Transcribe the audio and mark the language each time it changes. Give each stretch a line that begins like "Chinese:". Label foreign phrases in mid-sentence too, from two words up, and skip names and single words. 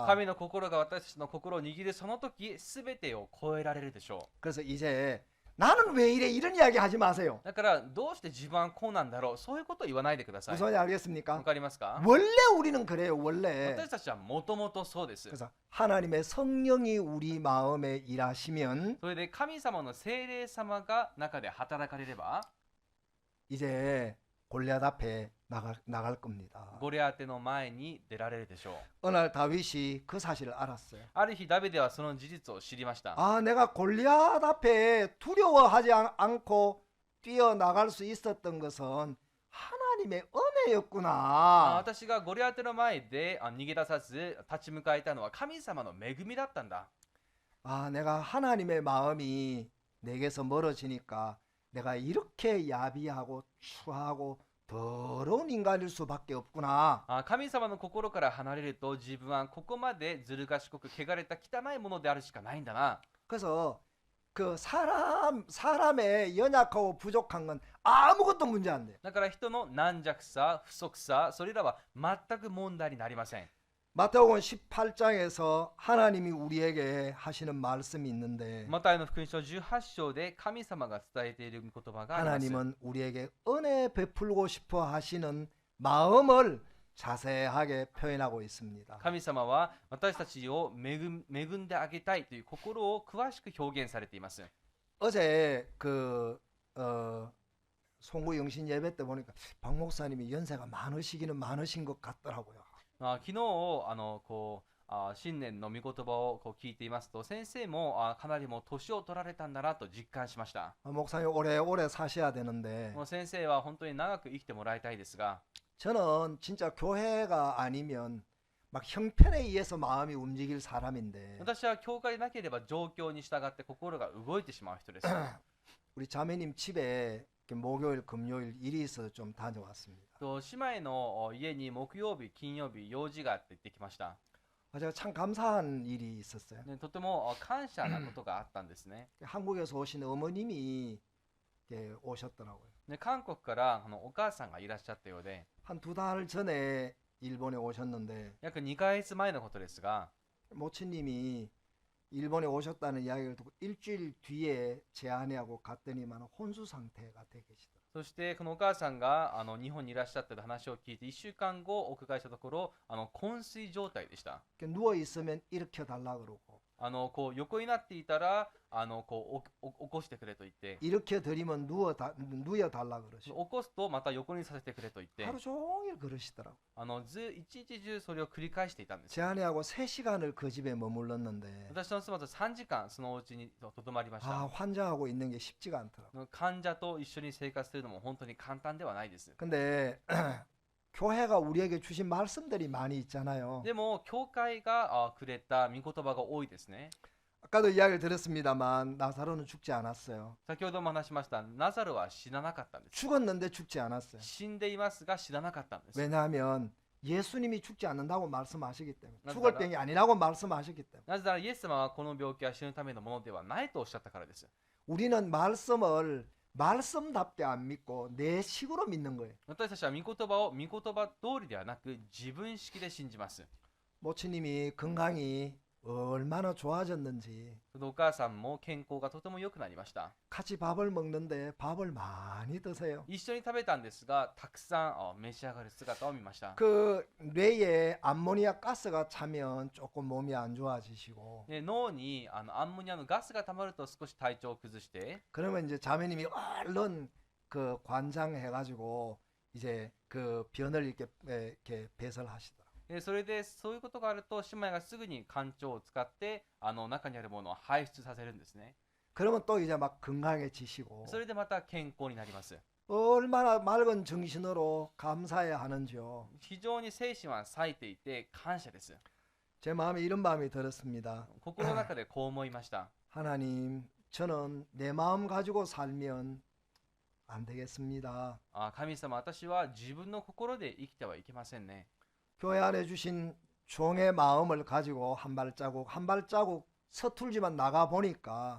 Japanese: 神の心が私たちの心を握るその時全てを超えられるでしょ
Korean: 그래서 이제 나는 왜 이래 이런 이야기 하지 마세요.
Japanese: う。だからどうして自分はこうなんだろう、そういうことを言わないでください。
Korean: 무슨 말인지 알겠습니까?
Japanese: わかりますか？
Korean: 원래 우리는 그래요. 원래.
Japanese: 私たちはもともとそうです。
Korean: 그래서 하나님의 성령이 우리 마음에 일하시면
Japanese: それで神様の聖霊様が中で働かれれば
Korean: 이제 골리앗 앞에 나갈 겁니다.
Japanese: ゴリアテの前に出られるでしょう。
Korean: 어느 날 다윗이 그 사실을 알았어요.
Japanese: ある日ダビデはその事実を知りました。
Korean: 아, 내가 골리앗 앞에 두려워하지 않고 뛰어나갈 수 있었던 것은 하나님의
Japanese: あ
Korean: 은혜였구나.
Japanese: 私がゴリアテの前で逃げ出さず立ち向かえたのは神様の恵みだったんだ。
Korean: 아, 내가 하나님의 마음이 내게서 멀어지니까 내가 이렇게 야비하고 추하고 더러운 인간일 수밖에 없구나.
Japanese: 神様の心から離れると自分はここまでずる賢く汚れた汚いものであるしかないんだな。
Korean: 그래서 그 사람의 연약하고 부족한 건 아무것도 문제 안 돼.
Japanese: だから人の軟弱さ、不足さ、それらは全く問題になりません。
Korean: 마태복음 18장에서 하나님이 우리에게 하시는 말씀이 있는데
Japanese: マタイの福音書18章で神様が伝えている言葉があります。
Korean: 하나님은 우리에게 은혜 베풀고 싶어 하시는 마음을 자세하게 표현하고 있습니다.
Japanese: 神様は私たちを恵んであげたいという心を詳しく表現されています。
Korean: 어제 송구 영신 예배 때 보니까 박 목사님이 연세가 많으시기는 많으신 것 같더라고요.
Japanese: 昨日新年の御言葉を聞いていますと先生もかなりもう年を取られたんだなと実感しました。
Korean: 목사님 오래오래 사셔야 되는데
Japanese: もう先生は本当に長く生きてもらいたいですが
Korean: 저는 진짜 교회가 아니면 막 형편에 의해서 마음이 움직일 사람인데
Japanese: 私は教会でなければ状況に従って心が動いてしまう人です。
Korean: 우리 자매님 집에 목요일 금요일 일이 있어서 좀 다녀왔습니다.
Japanese: と姉妹の家に木曜日金曜日用事があって行ってきました。
Korean: 제가 참 감사한 일이 있었어요.
Japanese: ね、とても感謝なことがあったんですね。
Korean: 한국에서 오신 어머님이 오셨더라고요.
Japanese: ね、韓国からお母さんがいらっしゃったようで
Korean: 한 2달 전에 일본에 오셨는데
Japanese: 約2ヶ月前のことですが
Korean: 모친님이 일본에 오셨다는 이야기를 듣고 일주일 뒤에 제 아내하고 갔더니만 혼수 상태가 되 계시더라고요.
Japanese: そしてこのお母さんが日本にいらっしゃったと話を聞いて1週間後お伺いしたところ昏睡状態でした。
Korean: 누워 있으면 일으켜 달라 그러고
Japanese: こう横になっていたらこう起こしてくれと言って
Korean: 일으켜 드리면 누워 달라 그러시고
Japanese: 起こすとまた横にさせてくれと言って
Korean: 하루 종일 그러시더라고요.
Japanese: 一日中それを繰り返していたんです。
Korean: 제 아내하고 3시간을 그 집에 머물렀는데
Japanese: 私の妻と3時間そのお家にとどまりました。
Korean: 환자하고 있는 게 쉽지가 않더라고요.
Japanese: 患者と一緒に生活するのも本当に簡単ではないです。
Korean: 근데 교회가 우리에게 주신 말씀들이 많이 있잖아요.
Japanese: でも教会がくれた御言葉が多いですね。
Korean: 아까도 이야기를 들었습니다만 나사로는 죽지 않았어요.
Japanese: 先ほども話しましたナザロは死ななかったんです。
Korean: 죽었는데 죽지 않았어요.
Japanese: 死んでいますが死ななかったんです。
Korean: 왜냐하면 예수님이 죽지 않는다고 말씀하시기 때문에 나도 죽을 알아. 병이 아니라고 말씀하셨기 때문에
Japanese: なぜならイエス様はこの病気は死ぬためのものではないとおっしゃったからです。
Korean: 우리는 말씀을 말씀답게 안 믿고 내 식으로 믿는 거예요.
Japanese: 私たちは御言葉を御言葉通りではなく自分式で信じます。
Korean: 모치님이 건강이 얼마나 좋아졌는지
Japanese: そのお母さんも健康がとても良くなりました。
Korean: 같이 밥을 먹는데 밥을 많이 드세요.
Japanese: 一緒に食べたんですがたくさん召し上がる姿を見ました。
Korean: 그 뇌에 암모니아 가스가 차면 조금 몸이 안 좋아지시고
Japanese: で脳にアンモニアのガスが溜まると少し体調を崩して
Korean: 그러면 이제 자매님이 얼른 그 관장해가지고 이제 그 변을 이렇게 배설하시더라.
Japanese: でそれでそういうことがあると姉妹がすぐに肝腸を使って中にあるものを排出させるんですね。
Korean: 그러면 또 이제 막 건강해지시고
Japanese: それでまた健康になります。
Korean: 얼마나 맑은 정신으로 감사해야 하는지요.
Japanese: 非常に精神は冴えていて感謝です。
Korean: 제 마음에 이런 마음이 들었습니다.
Japanese: 心の中でこう思いました。
Korean: 하나님, 저는 내 마음 가지고 살면 안 되겠습니다.
Japanese: 神様、私は自分の心で生きてはいけませんね。
Korean: 교회 안에 주신 종의 마음을 가지고 한 발자국 서툴지만 나가 보니까